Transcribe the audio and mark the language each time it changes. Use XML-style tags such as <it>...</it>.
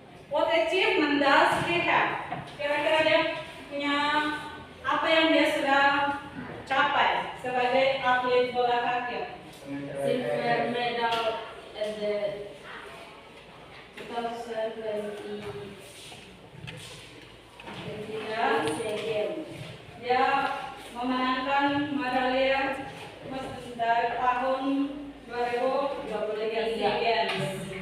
<en>What achievement does he have?</en> <id>Kira-kira dia punya apa yang dia sudah capai sebagai atlet bola kaki?</id> <en>Silver medal at the 2020 Asian Games.</en> <id>Dia memenangkan medali emas dari tahun 2023 SEA Games.</id>